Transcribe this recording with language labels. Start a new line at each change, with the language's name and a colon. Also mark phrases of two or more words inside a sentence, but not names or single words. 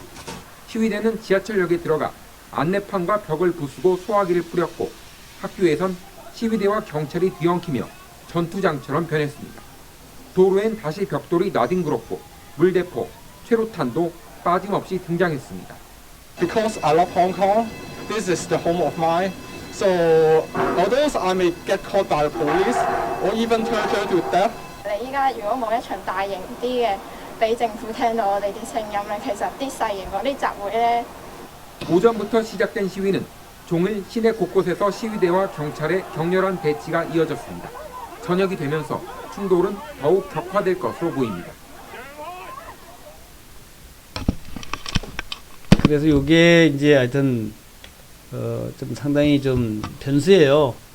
Korean: 시위대는 지하철역에 들어가 안내판과 벽을 부수고 소화기를 뿌렸고 학교에선 시위대와 경찰이 뒤엉키며 전투장처럼 변했습니다. 도로엔 다시 벽돌이 나뒹굴었고 물대포, 최루탄도 빠짐없이 등장했습니다.
English: Because I love Hong Kong, this is the home of mine. So although I may get caught by the police or even tortured to death.
Cantonese: 你依家如果冇一場大型啲嘅，俾政府聽到我哋啲聲音咧，其實啲細型嗰啲集會咧。
Korean: 오전부터 시작된 시위는 종일 시내 곳곳에서 시위대와 경찰의 격렬한 대치가 이어졌습니다. 저녁이 되면서 충돌은 더욱 격화될 것으로 보입니다. 그래서 이게 이제 하여튼 좀 상당히 좀 변수예요.